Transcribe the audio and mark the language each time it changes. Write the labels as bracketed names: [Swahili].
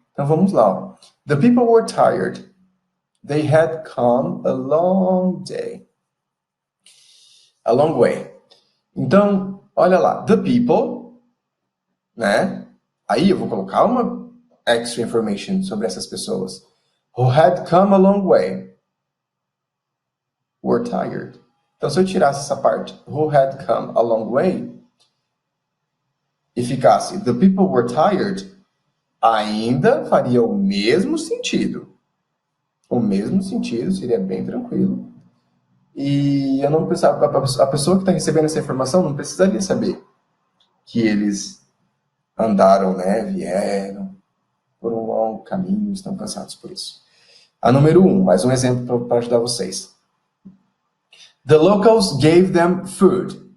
[Portuguese] Então vamos lá. Ó. [English] The people were tired. They had come a long day. A long way. [Portuguese] Então, olha lá. [English] The people, [Portuguese] né? Aí eu vou colocar uma extra information sobre essas pessoas. [English] Who had come a long way were tired. [Portuguese] Então, se eu tirasse essa parte, [English] who had come a long way, [Portuguese] e ficasse [English] the people were tired, [Portuguese] ainda faria o mesmo sentido. O mesmo sentido, seria bem tranquilo. E eu não precisava, a pessoa que está recebendo essa informação não precisaria saber que eles andaram, né, vieram por um longo caminho, estão cansados por isso. A número 1, mais um exemplo para ajudar vocês. [English] The locals gave them food.